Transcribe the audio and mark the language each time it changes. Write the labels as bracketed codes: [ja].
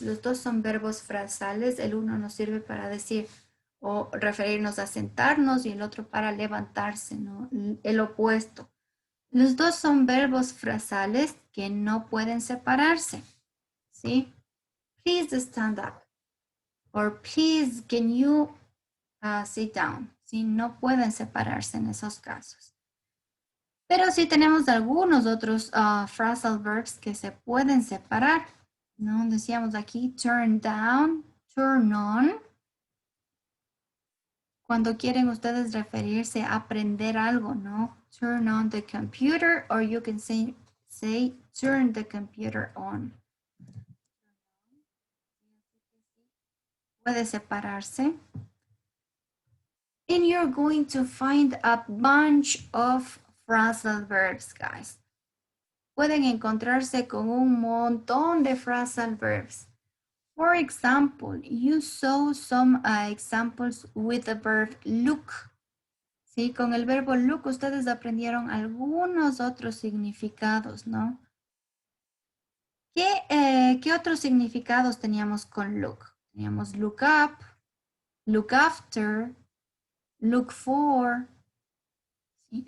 [es] Los dos son verbos frasales. El uno nos sirve para decir o referirnos a sentarnos y el otro para levantarse, ¿no? El opuesto. Los dos son verbos frasales que no pueden separarse. [en] ¿Sí? Please stand up. Or please can you sit down. [es] ¿Sí? No pueden separarse en esos casos. Pero sí tenemos algunos otros phrasal verbs que se pueden separar, ¿no? Decíamos aquí turn down, turn on. Cuando quieren ustedes referirse a aprender algo, ¿no? [en] Turn on the computer, or you can say turn the computer on. Puede separarse. And you're going to find a bunch of phrasal verbs, guys. [es] Pueden encontrarse con un montón de phrasal verbs. [en] For example, you saw some examples with the verb look. [es] Sí, con el verbo look ustedes aprendieron algunos otros significados, ¿no? ¿Qué otros significados teníamos con look? Teníamos look up, look after, look for, ¿sí?